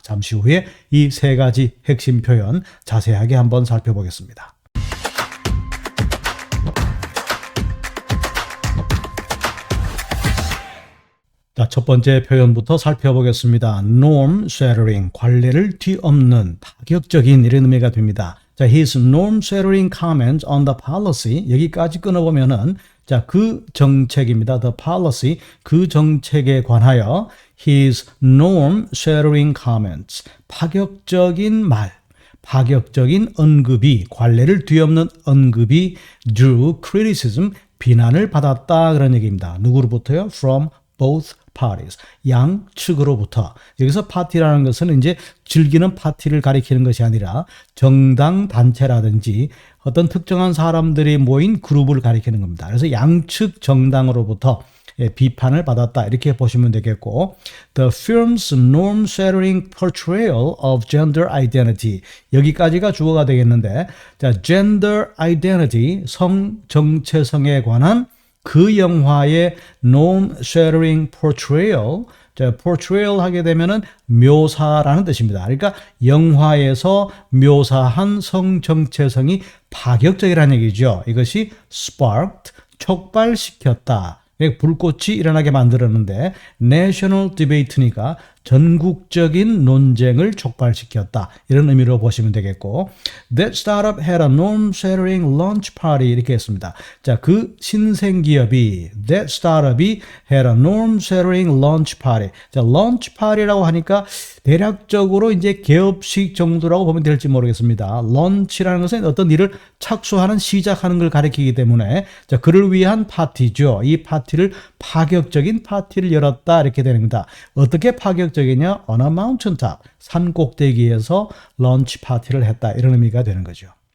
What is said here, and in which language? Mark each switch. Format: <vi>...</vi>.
<ko>잠시 후에 이 3가지 핵심 표현 자세하게 한번 살펴보겠습니다. 자, 첫 번째 표현부터 살펴보겠습니다. norm shattering, 관례를 뒤엎는, 파격적인, 이런 의미가 됩니다. 자,</ko> <en>his norm shattering comments on the policy,</en> <ko>여기까지 끊어보면은, 자, 그 정책입니다.</ko> <en>the policy,</en> <ko>그 정책에 관하여</ko> <en>his norm shattering comments,</en> <ko>파격적인 말, 파격적인 언급이, 관례를 뒤엎는 언급이</ko> <en>drew criticism,</en> <ko>비난을 받았다, 그런 얘기입니다. 누구로부터요?</ko> <en>from both parties,</en> <ko>양측으로부터. 여기서 파티라는 것은 이제 즐기는 파티를 가리키는 것이 아니라 정당 단체라든지 어떤 특정한 사람들이 모인 그룹을 가리키는 겁니다. 그래서 양측 정당으로부터 비판을 받았다, 이렇게 보시면 되겠고,</ko> <en>the film's norm-shattering portrayal of gender identity,</en> <ko>여기까지가 주어가 되겠는데, 자,</ko> <en>gender identity,</en> <ko>성 정체성에 관한 그 영화의</ko> <en>norm-shattering portrayal,</en> <ko>자, portrayal 하게 되면은 묘사라는 뜻입니다. 그러니까 영화에서 묘사한 성 정체성이 파격적이라는 얘기죠. 이것이 sparked, 촉발시켰다, 불꽃이 일어나게 만들었는데</ko> <en>national debate</en> <ko>니까 전국적인 논쟁을 촉발시켰다, 이런 의미로 보시면 되겠고,</ko> <en>that startup had a norm-shattering launch party,</en> <ko>이렇게 했습니다.</ko> <en>자,</en> <ko>그 신생기업이,</ko> <en>that startup이 had a norm-shattering launch party.</en> <ko>자, launch party라고 하니까 대략적으로 이제 개업식 정도라고 보면 될지 모르겠습니다. launch라는 것은 어떤 일을 착수하는, 시작하는 걸 가리키기 때문에, 자, 그를 위한 파티죠. 이 파티를, 파격적인 파티를 열었다, 이렇게 되는 겁니다. 어떻게 파격적이냐?</ko> <en>on a mountain top,</en> <ko>산 꼭대기에서 런치 파티를 했다, 이런 의미가 되는 거죠.</ko>